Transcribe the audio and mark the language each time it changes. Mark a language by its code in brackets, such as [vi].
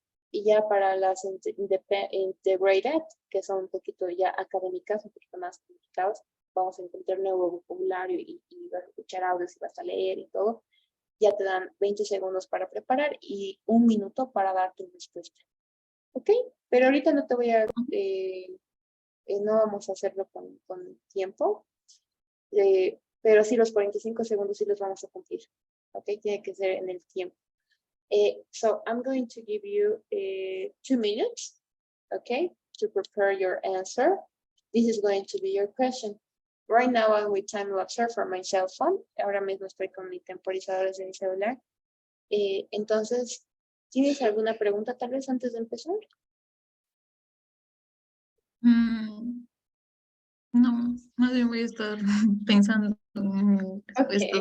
[es] Y ya para las integrated, que son un poquito ya académicas, un poquito más complicadas, vamos a encontrar nuevo vocabulario y vas a escuchar audios y vas a leer y todo, ya te dan 20 segundos para preparar y 1 minuto para dar tu respuesta. ¿Ok? Pero ahorita no te voy a... no vamos a hacerlo con tiempo, pero sí los 45 segundos sí los vamos a cumplir. ¿Ok? Tiene que ser en el tiempo. [en] So I'm going to give you 2 minutes, okay, to prepare your answer. This is going to be your question. Right now I'm with time lapser for my cell phone. [es] Ahora mismo estoy con mi temporizador de mi celular. Entonces, ¿tienes alguna pregunta tal vez antes de empezar? No, más bien voy a estar pensando en mi respuesta.